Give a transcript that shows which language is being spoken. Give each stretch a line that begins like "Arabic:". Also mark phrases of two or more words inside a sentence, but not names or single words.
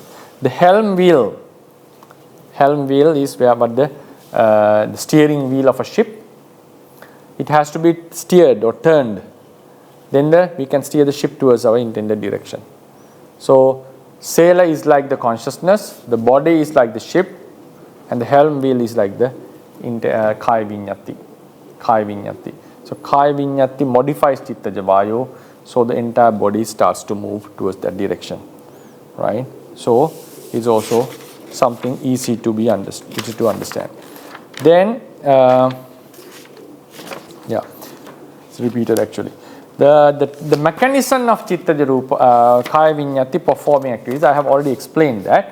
English: The helm wheel is the steering wheel of a ship. It has to be steered or turned. Then we can steer the ship towards our intended direction. So sailor is like the consciousness, the body is like the ship, and the helm wheel is like the
Pali: Kaya Viññāti. Kaya Viññāti.
English: So
Pali: Kaya Viññāti
English: modifies
Pali: Chitta Vayu,
English: so the entire body starts to move towards that direction. Right? So it's also something easy to understand. Then, it's repeated actually. The mechanism of
Pali: Chitta Rupa, Kaya Viññāti
English: performing activities, I have already explained that.